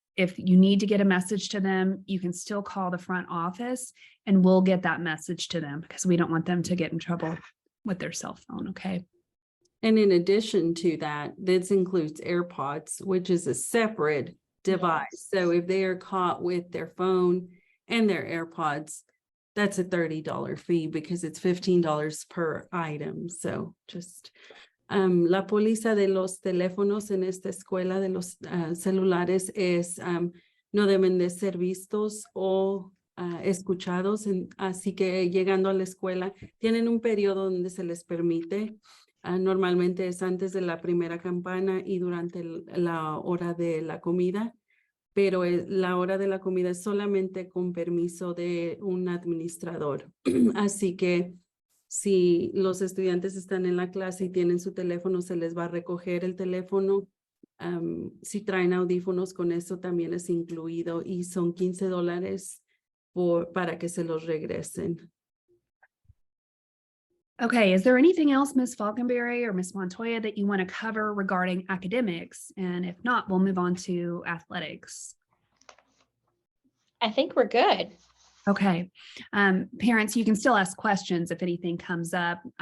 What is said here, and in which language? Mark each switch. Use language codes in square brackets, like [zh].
[en] If you need to get a message to them, you can still call the front office and we'll get that message to them because we don't want them to get in trouble with their cell phone, okay? And in addition to that, this includes AirPods, which is a separate device. Yes. So if they are caught with their phone and their AirPods, that's a $30 fee because it's $15 per item. So just [es] la póliza de los teléfonos en esta escuela de los celulares es no deben de ser vistos o escuchados. Así que llegando a la escuela tienen un periodo donde se les permite Normalmente es antes de la primera campana y durante la hora de la comida, pero la hora de la comida es solamente con permiso de un administrador. Así que si los estudiantes están en la clase y tienen su teléfono, se les va a recoger el teléfono. Si traen audífonos, con eso también es incluido y son $15 para que se los regresen. [en] Okay, is there anything else, Ms. Falconberry or Ms. Montoya, that you want to cover regarding academics? And if not, we'll move on to athletics. I think we're good. Okay, parents, you can still ask questions if anything comes up.